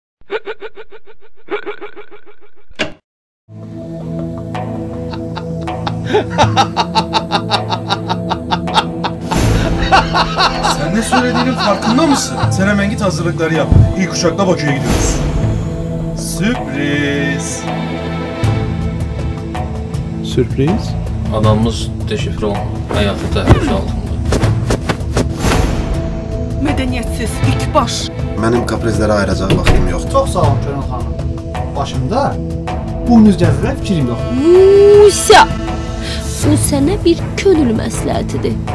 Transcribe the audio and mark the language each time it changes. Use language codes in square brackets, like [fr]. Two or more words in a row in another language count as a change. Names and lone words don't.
[tr] Sen ne söylediğinin farkında mısın? Sen hemen git hazırlıkları yap. İlk uçakla Bakü'ye gidiyoruz. Sürpriz. Sürpriz? [az] Adamımız deşifre olundu. Hayatı təhlükə altında. Mədəniyyətsiz, ilk baş. Mənim kaprizlərə ayıracaq vaxtım yoxdur. Çox sağ olun Könül xanım. Başımda bu müzgəzlə fikrim yoxdur. Musa! Bu sənə bir könül məsləhətidir.